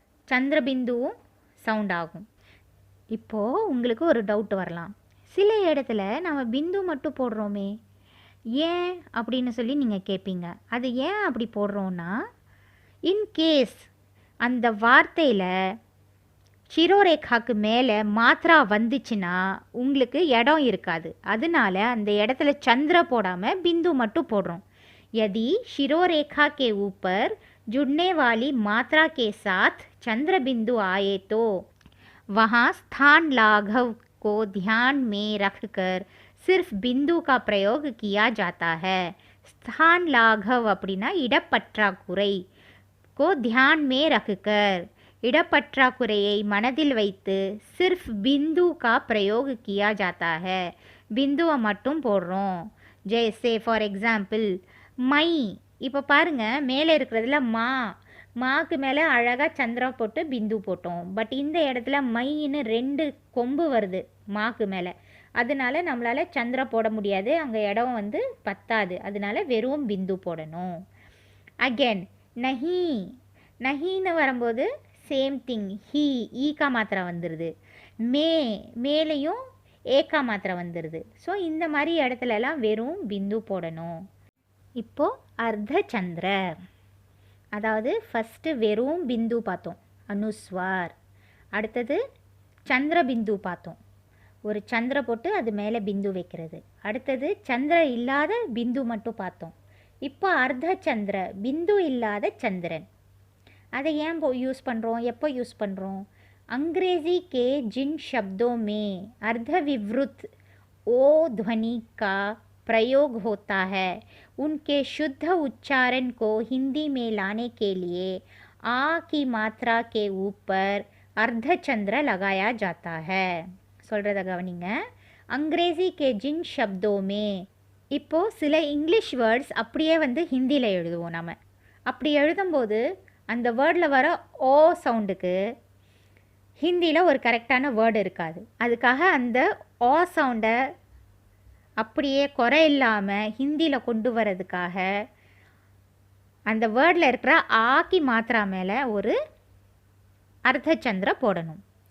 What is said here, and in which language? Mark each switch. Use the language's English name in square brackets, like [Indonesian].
[Tamil] சந்திரபிந்துவும் sound ஆகும். இப்போது உங்களுக்கு ஒரு டவுட் வரலாம், சில இடத்துல நம்ம பிந்து மட்டும் போடுறோமே ஏன் அப்படின்னு சொல்லி நீங்கள் கேட்பீங்க. அது ஏன் அப்படி போடுறோன்னா, இன்கேஸ் அந்த வார்த்தையில் சிரோரேகாக்கு மேலே மாத்ரா வந்துச்சுன்னா உங்களுக்கு இடம் இருக்காது. அதனால அந்த இடத்துல சந்திர போடாமல் பிந்து மட்டும் போடுறோம். [Hindi] यदि शिरोरेखा के ऊपर जुड़ने वाली मात्रा के साथ चंद्र बिंदु आए तो वहाँ स्थान लाघव को ध्यान में रखकर सिर्फ बिंदु का प्रयोग किया जाता है. स्थान लाघव [Tamil] அப்படின்னா இடப்பற்றாக்குறை [Hindi] को ध्यान में रखकर [Tamil] இடப்பற்றாக்குறையை மனதில் வைத்து [Hindi] सिर्फ बिंदु का प्रयोग किया जाता है. [Tamil] பிந்துவை மட்டும் போடுறோம். जैसे फॉर एग्जाम्पल மை. இப்போ பாருங்கள், மேலே இருக்கிறதுல மாக்கு மேலே அழகாக சந்திரா போட்டு பிந்து போட்டோம். பட் இந்த இடத்துல மைன்னு 2 கொம்பு வருது மாக்கு மேலே. அதனால நம்மளால் சந்திரா போட முடியாது, அங்கே இடம் வந்து பத்தாது. அதனால வெறும் பிந்து போடணும். அகெயின் நஹி. நஹின்னு வரும்போது சேம் திங், ஹீ ஈக்கா மாத்திரை வந்துடுது. மேலேயும் ஏக்கா மாத்திரை வந்துடுது. ஸோ இந்த மாதிரி இடத்துலலாம் வெறும் பிந்து போடணும். இப்போது அர்த்த சந்திர, அதாவது ஃபஸ்ட்டு வெறும் பிந்து பார்த்தோம், அனுஸ்வார். அடுத்தது சந்திர பிந்து பார்த்தோம், ஒரு சந்திர போட்டு அது மேலே பிந்து வைக்கிறது. அடுத்தது சந்திர இல்லாத பிந்து மட்டும் பார்த்தோம். இப்போ அர்த்த சந்திர, பிந்து இல்லாத சந்திரன். அதை ஏன் யூஸ் பண்ணுறோம், எப்போ யூஸ் பண்ணுறோம்? [Hindi] अंग्रेजी के जिन शब्दों में अर्धविवृत ओ ध्वनि का प्रयोग होता है उनके शुद्ध उच्चारण को हिंदी में लाने के लिए आ की मात्रा के ऊपर अर्धचंद्र लगाया जाता है. [Tamil] சொல்கிறத கவனிங்க. [Hindi] अंग्रेजी के जिन शब्दों में, [Tamil] இப்போது சில இங்கிலீஷ் வேர்ட்ஸ் அப்படியே வந்து ஹிந்தியில் எழுதுவோம் நம்ம. அப்படி எழுதும்போது அந்த வேர்டில் வர ஓ சவுண்டுக்கு ஹிந்தியில் ஒரு கரெக்டான வேர்டு இருக்காது. அதுக்காக அந்த ஓ சவுண்டை அப்படியே குறை இல்லாமல் ஹிந்தியில் கொண்டு வரதுக்காக அந்த வேர்டில் இருக்கிற ஆக்கி மாத்திரா மேலே ஒரு अर्धचंद्र போடணும்.